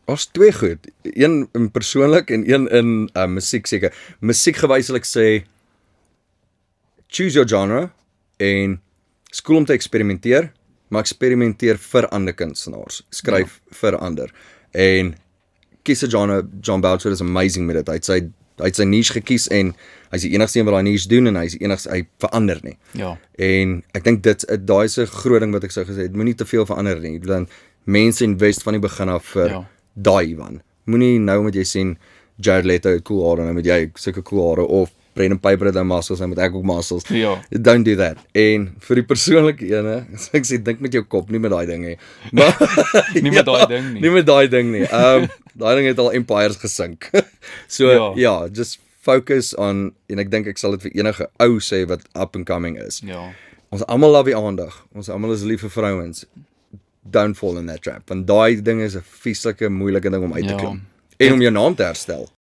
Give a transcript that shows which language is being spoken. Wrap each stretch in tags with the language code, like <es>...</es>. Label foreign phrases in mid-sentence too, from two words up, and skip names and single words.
<af>Ons twee goed. Een in persoonlik en een in musiek seker. Musiekgewys sal ek sê</af> <en>choose your genre</en> <af>en skool om te eksperimenteer, maar eksperimenteer vir ander kunstenaars. Skryf vir ander. En kies 'n genre. John Boucher is amazing met dit. Hy het sy niche gekies en hy's die enigste een wat daai niche doen en hy's die enigste, hy verander nie. Ja. En ek dink daai is 'n groot ding wat ek sou gesê het, moenie te veel verander nie. Dan mense invest van die begin af vir daai Ivan. Moenie nou met jy sien Jared Leto het cool hare, nou met jy sulke cool hare, of Brendan Piper het nou muscles, nou met ek ook muscles. Ja.</af> <en>Don't do that.</en> <af>En vir die persoonlike ene, so ek sê dink met jou kop, nie met daai ding nie. Maar Nie met daai ding nie. Nie met daai ding nie. Daai ding het al empires gesink. So ja,</af> <en>just focus on,</en> <af>en ek dink ek sal dit vir enige ou sê wat</af> <en>up and coming</en> <af>is. Ja. Ons almal love die aandag. Ons almal is lief vir vrouens.</af> <en>Don't fall in that trap.</en> <af>Want daai ding is 'n vieslike, moeilike ding om uit te klim. En om jou naam te herstel.</af>